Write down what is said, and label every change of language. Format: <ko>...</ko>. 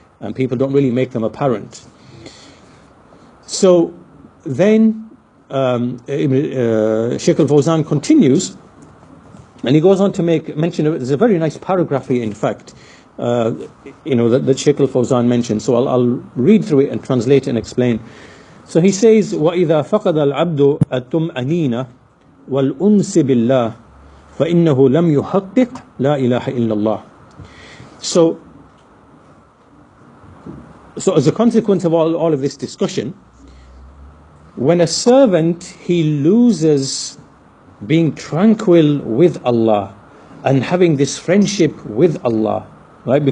<en>And people don't really make them apparent. So then Shaykh al-Fawzan continues, and he goes on to make mention of it. There's a very nice paragraph here, in fact, that Shaykh al-Fawzan mentioned. So I'll read through it and translate it and explain. So he says,</en> <ar>وَإِذَا فَقَدَ الْعَبْدُ الطُّمْأَنِينَ وَالْأُنْسِ بِاللَّهِ فَإِنَّهُ لَمْ يُحَقِّقْ لَا إِلَهَ إِلَّا اللَّهِ.</ar> <en>So as a consequence of all of this discussion, when a servant, he loses being tranquil with Allah and having this friendship with Allah, right?</en>